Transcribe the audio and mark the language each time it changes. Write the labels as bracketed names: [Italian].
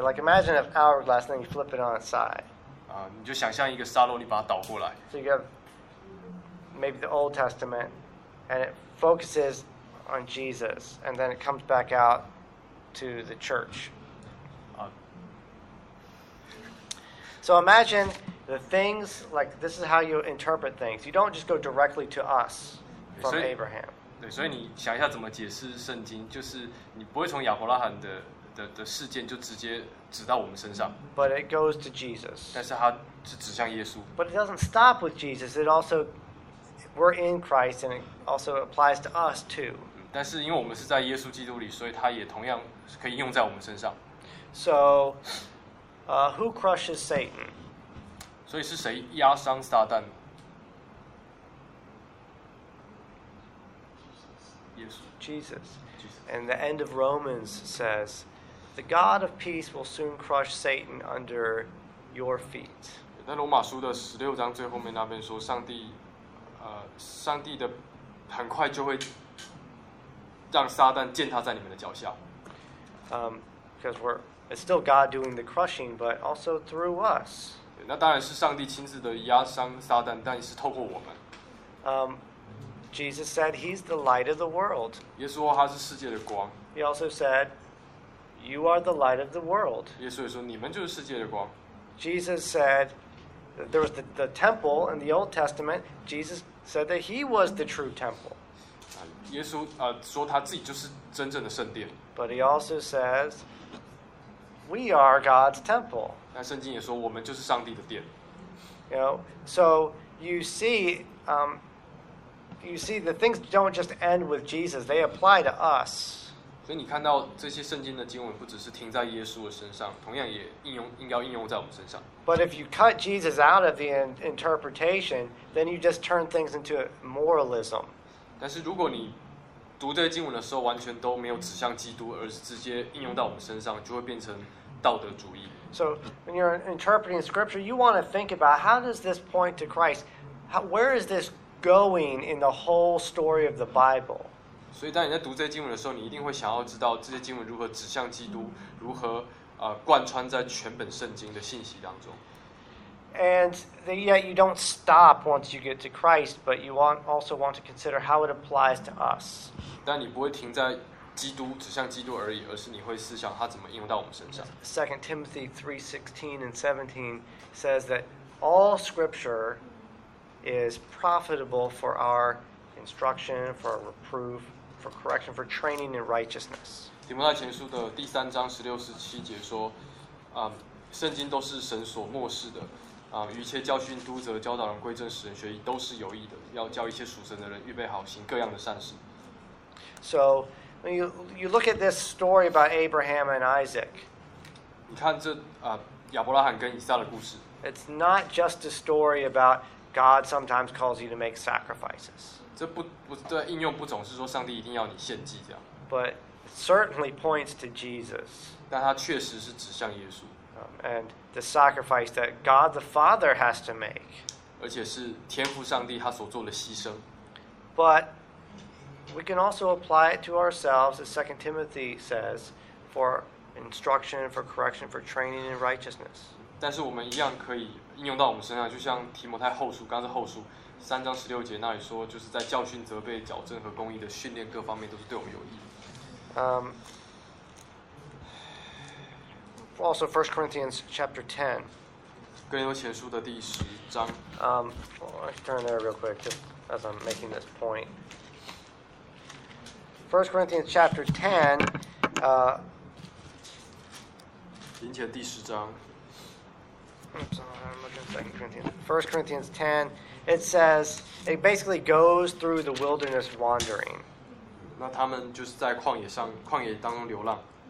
[English] like imagine an hourglass, and then you flip it on its side. [Chinese] 你就想象一个沙漏，你把它倒过来。 [English] So you have maybe the Old Testament, and it focuses on Jesus, and then it comes back out to the church. So imagine... The things, like, this is how you interpret things. You don't just go directly to us from Abraham. [Chinese] 对，所以你想一下怎么解释圣经，就是你不会从亚伯拉罕的事件就直接指到我们身上。 [English] But it goes to Jesus. [Chinese] 但是它是指向耶稣。 [English] But it doesn't stop with Jesus. It also, we're in Christ, and it also applies to us too. [Chinese] 但是因为我们是在耶稣基督里，所以它也同样可以用在我们身上。 [English] So, who crushes Satan? [Chinese] 所以是谁压伤撒旦？耶稣。 [English] Jesus. And the end of Romans says, "The God of peace will soon crush Satan under your feet." [Chinese] 在罗马书的十六章最后面那边说，上帝的很快就会让撒旦践踏在你们的脚下。 [English] Because it's still God doing the crushing, but also through us. [Chinese] 那当然是上帝亲自的压伤撒旦，但是透过我们。 [English] Jesus said he's the light of the world. [Chinese] 耶稣说他是世界的光。 [English] He also said, "You are the light of the world." [Chinese] 耶稣也说你们就是世界的光。 [English] Jesus said there was the temple in the Old Testament. Jesus said that he was the true temple. [Chinese] 耶稣说他自己就是真正的圣殿。 [English] But he also says. We are God's temple. [Chinese] 那圣经也说，我们就是上帝的殿。 [English] You know, so you see the things don't just end with Jesus; they apply to us. [Chinese] 所以你看到这些圣经的经文不只是停在耶稣的身上，同样也应该应用在我们身上。 [English] But if you cut Jesus out of the interpretation, then you just turn things into moralism. [Chinese] 但是如果你读这些经文的时候，完全都没有指向基督，而是直接应用到我们身上，就会变成道德主义。 [English] So when you're interpreting scripture, you want to think about how does this point to Christ? Where is this going in the whole story of the Bible? [Chinese] 所以当你在读这些经文的时候，你一定会想要知道这些经文如何指向基督，如何贯穿在全本圣经的信息当中。 [English] And yet you don't stop once you get to Christ, but you also want to consider how it applies to us. [Chinese] 但你不会停在基督指向基督而已，而是你会思想它怎么应用到我们身上。 [English] 2 Timothy 3:16 and 17 says that all Scripture is profitable for our instruction, for our reproof, for correction, for training in righteousness. [Chinese] 提摩太前书的第三章十六十七节说，圣经都是神所默示的。一切教训督责教导人归正使人学义都是有益的要教一切属神的人预备好行各样的善事 [English] So when you look at this story about Abraham and Isaac [Chinese] 你看这亚伯拉罕跟以撒的故事 [English] It's not just a story about God sometimes calls you to make sacrifices [Chinese] 这应用不总是说上帝一定要你献祭这样 [English] But it certainly points to Jesus [Chinese] 但它确实是指向耶稣 [English] And the sacrifice that God the Father has to make. [Chinese] 而且是天父上帝他所做的牺牲。 [English] But we can also apply it to ourselves, as 2 Timothy says, for instruction, for correction, for training in righteousness. [Chinese] 但是我们一样可以应用到我们身上，就像提摩太后书，刚是后书三章十六节那里说，就是在教训、责备、矫正和公义的训练各方面都是对我们有益。 [English] Also, 1 Corinthians chapter 10. [Chinese] 哥林多前书的第十章。 [English] I'll turn there real quick, just as I'm making this point. 1 Corinthians chapter 10. [Chinese] 哥林多前第十章。 [English] 1 Corinthians 10, it says, it basically goes through the wilderness wandering. [Chinese] 那他们就是在旷野上，旷野当中流浪。